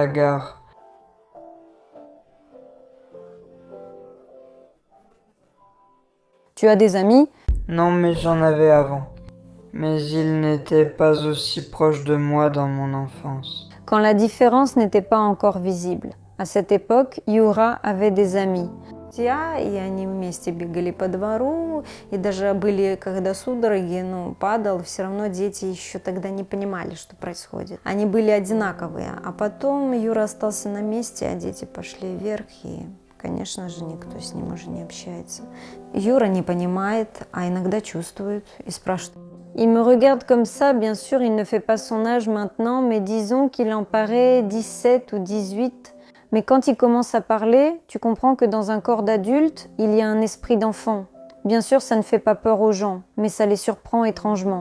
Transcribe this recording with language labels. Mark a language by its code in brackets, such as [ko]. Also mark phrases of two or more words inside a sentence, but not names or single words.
[fr] Tu as des amis? Non, mais j'en avais avant. Mais ils n'étaient pas aussi proches de moi dans mon enfance. Quand la différence n'était pas encore visible. À cette époque, Yura avait des amis. [ru] И они вместе бегали по двору, и даже были, когда судороги, падал, все равно дети еще тогда не понимали, что происходит. Они были одинаковые, а потом Юра остался на месте, а дети пошли вверх, и, конечно же, никто с ним уже не общается. Юра не понимает, а иногда чувствует и спрашивает. [fr] Il me regarde comme ça, bien sûr, il ne fait pas son âge maintenant, mais disons qu'il en paraît 17 ou 18. Mais quand il commence à parler, tu comprends que dans un corps d'adulte, il y a un esprit d'enfant. Bien sûr, ça ne fait pas peur aux gens, mais ça les surprend étrangement.